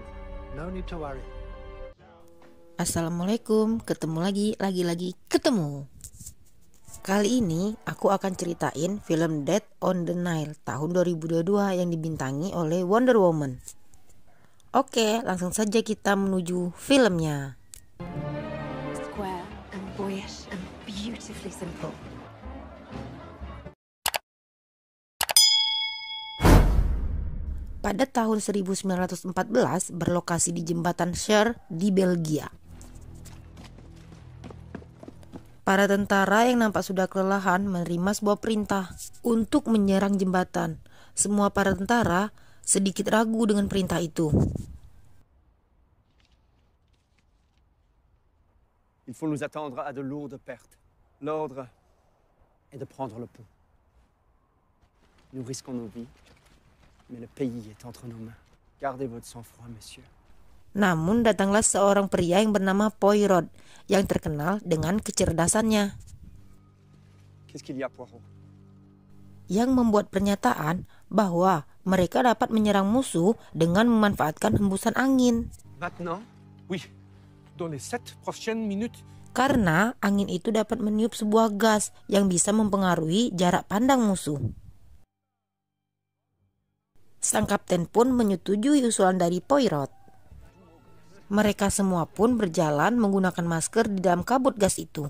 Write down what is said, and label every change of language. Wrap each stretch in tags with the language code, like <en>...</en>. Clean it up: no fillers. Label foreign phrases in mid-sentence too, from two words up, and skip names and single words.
<en>No need to worry.</en> <id>Assalamualaikum, ketemu lagi ketemu. Kali ini aku akan ceritain film Death on the Nile tahun 2022 yang dibintangi oleh Wonder Woman. Oke, langsung saja kita menuju filmnya.</id> <en>Square and boyish and beautifully simple.</en> <id>Pada tahun 1914 berlokasi di jembatan Cher di Belgia. Para tentara yang nampak sudah kelelahan menerima sebuah perintah untuk menyerang jembatan. Semua para tentara sedikit ragu dengan perintah itu.</id> <fr>Il faut nous attendre à de lourdes pertes. L'ordre est de prendre le pont. Nous risquons nos vies, mais le pays est entre nos mains. Gardez votre sang-froid, messieurs.</fr> <id>Namun datanglah seorang pria yang bernama Poirot yang terkenal dengan kecerdasannya.</id> <fr>Qu'est-ce qu'il y a, Poirot?</fr> <id>Yang membuat pernyataan bahwa mereka dapat menyerang musuh dengan memanfaatkan hembusan angin.</id> <fr>Maintenant? Oui. Dans les 7 prochaines minutes.</fr> <id>Karena angin itu dapat meniup sebuah gas yang bisa mempengaruhi jarak pandang musuh. Sang kapten pun menyetujui usulan dari Poirot. Mereka semua pun berjalan menggunakan masker di dalam kabut gas itu.</id>